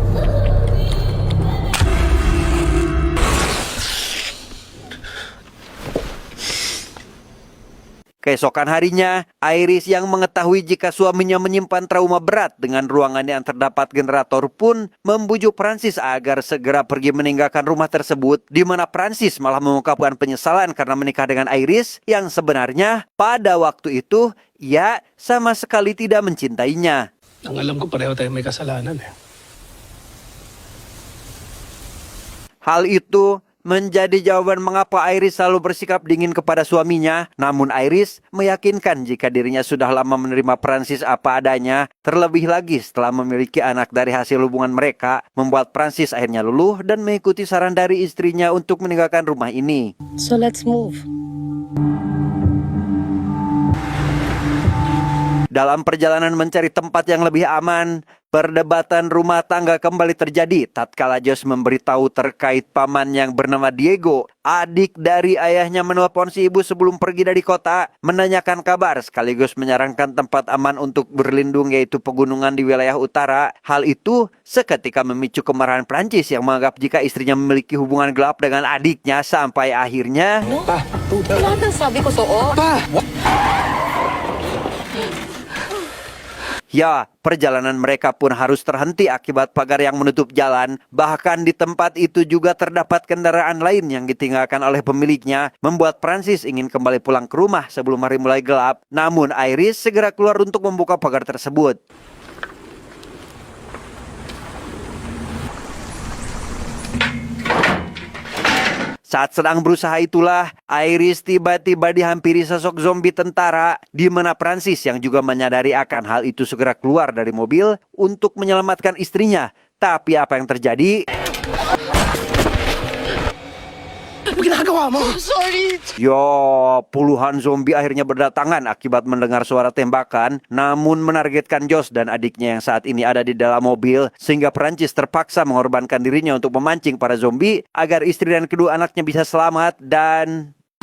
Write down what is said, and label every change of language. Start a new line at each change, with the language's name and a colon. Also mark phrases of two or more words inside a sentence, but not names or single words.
Indonesian: Keesokan harinya, Iris yang mengetahui jika suaminya menyimpan trauma berat dengan ruangan yang terdapat generator pun membujuk Prancis agar segera pergi meninggalkan rumah tersebut, di mana Prancis malah mengungkapkan penyesalan karena menikah dengan Iris yang sebenarnya pada waktu itu ia sama sekali tidak mencintainya.
Filipino: Ang alam ko, pareho tayo may kasalanan eh.
Indonesian: Hal itu menjadi jawaban mengapa Iris selalu bersikap dingin kepada suaminya. Namun Iris meyakinkan jika dirinya sudah lama menerima Francis apa adanya. Terlebih lagi setelah memiliki anak dari hasil hubungan mereka, membuat Francis akhirnya luluh dan mengikuti saran dari istrinya untuk meninggalkan rumah ini.
English: So let's move.
Indonesian: Dalam perjalanan mencari tempat yang lebih aman, perdebatan rumah tangga kembali terjadi tatkala Josh memberitahu terkait paman yang bernama Diego. Adik dari ayahnya menelpon si ibu sebelum pergi dari kota, menanyakan kabar sekaligus menyarankan tempat aman untuk berlindung yaitu pegunungan di wilayah utara. Hal itu seketika memicu kemarahan Prancis yang menganggap jika istrinya memiliki hubungan gelap dengan adiknya sampai akhirnya...
Filipino: Lahat ng sabi ko oo.
Indonesian: Ya, perjalanan mereka pun harus terhenti akibat pagar yang menutup jalan. Bahkan di tempat itu juga terdapat kendaraan lain yang ditinggalkan oleh pemiliknya, membuat Francis ingin kembali pulang ke rumah sebelum hari mulai gelap. Namun Iris segera keluar untuk membuka pagar tersebut. Saat sedang berusaha itulah, Iris tiba-tiba dihampiri sosok zombie tentara, di mana Francis yang juga menyadari akan hal itu segera keluar dari mobil untuk menyelamatkan istrinya. Tapi apa yang terjadi?
Filipino: Ano ginagawa mo?
Indonesian: Yo, puluhan zombie akhirnya berdatangan akibat mendengar suara tembakan, namun menargetkan Josh dan adiknya yang saat ini ada di dalam mobil, sehingga Prancis terpaksa mengorbankan dirinya untuk memancing para zombie agar istri dan kedua anaknya bisa selamat dan...